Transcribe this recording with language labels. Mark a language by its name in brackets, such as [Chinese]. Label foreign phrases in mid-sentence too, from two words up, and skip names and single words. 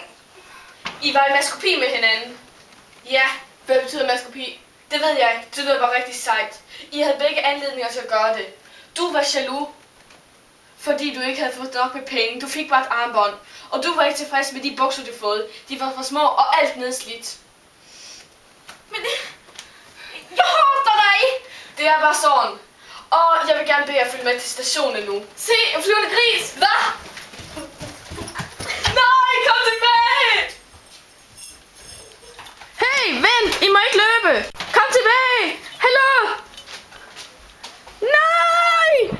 [Danish] I var i maskopi med hinanden. Ja, hvad betyder maskopi? Det ved jeg. Det lyder bare rigtig sejt. I havde begge anledninger til at gøre det. Du var jaloux, fordi du ikke havde fået nok med penge. Du fik bare et armbånd. Og du var ikke tilfreds med de bukser, du fået. De var for små og alt nedslidt. [Swedish] men det... Jag hatar dig! [Danish] Det er bare sådan. Og jeg vil gerne bede jer følge med til stationen nu. Se, en flyvende gris! Hvad? Nej, kom tilbage! Hey, vent! I må ikke løbe! Kom tilbage! Hallo! Nej!